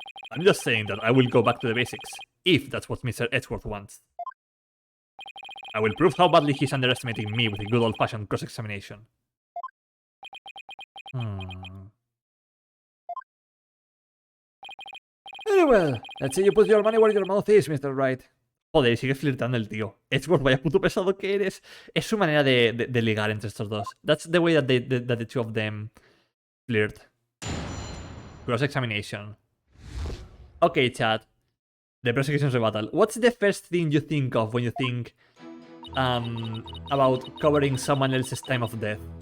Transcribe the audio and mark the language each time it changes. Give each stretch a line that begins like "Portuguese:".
English: I'm just saying that I will go back to the basics, if that's what Mr. Edgeworth wants. I will prove how badly he's underestimating me with a good old-fashioned cross-examination. Very well. Let's see you put your money where your mouth is, Mr. Wright.
Spanish: Joder, sigue flirtando el tío. Edgeworth, vaya puto pesado que eres. Es su manera de ligar entre estos dos.
English: That's the way that the two of them flirt. Cross-examination. Okay, chat. The prosecution's rebuttal. What's the first thing you think of when you think about covering someone else's time of death?